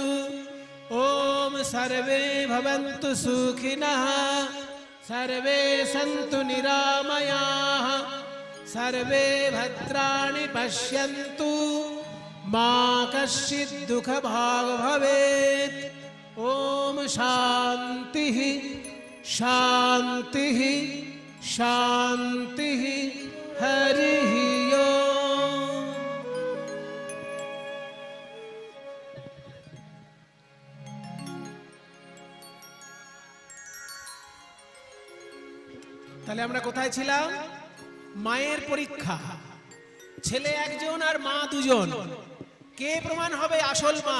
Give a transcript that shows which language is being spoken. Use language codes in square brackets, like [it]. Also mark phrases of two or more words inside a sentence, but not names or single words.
[sa] ओम सर्वे भवन्तु सुखिनः सर्वे सन्तु निरामयाः सर्वे भद्राणि पश्यन्तु मा कश्चित् दुःखभाग् भवेत्। ओम शांति शांति शांति हरि ओम। [bn] তাহলে আমরা কোথায় ছিলাম? মায়ের পরীক্ষা। ছেলে একজন আর মা দুজন, কে প্রমাণ হবে আসল মা?